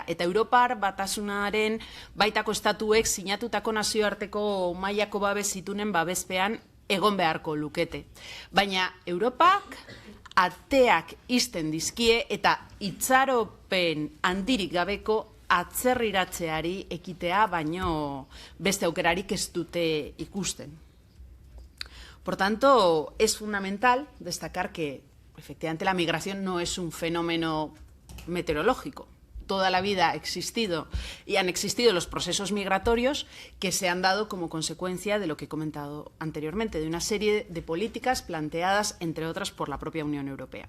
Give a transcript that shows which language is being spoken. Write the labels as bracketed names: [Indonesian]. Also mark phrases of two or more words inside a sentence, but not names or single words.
[Basque] Eta Europar Batasunaren baitako estatuek sinatutako nazioarteko mailako babes zitunen babespean egon beharko lukete. Baina Europak ateak ixten dizkie eta itxaropen handirik gabeko atzerriratzeari ekitea baino beste aukerarik ez dute ikusten. [Spanish] Por tanto, es fundamental destacar que efectivamente la migración no es un fenómeno meteorológico. Toda la vida ha existido y han existido los procesos migratorios que se han dado como consecuencia de lo que he comentado anteriormente, de una serie de políticas planteadas, entre otras, por la propia Unión Europea.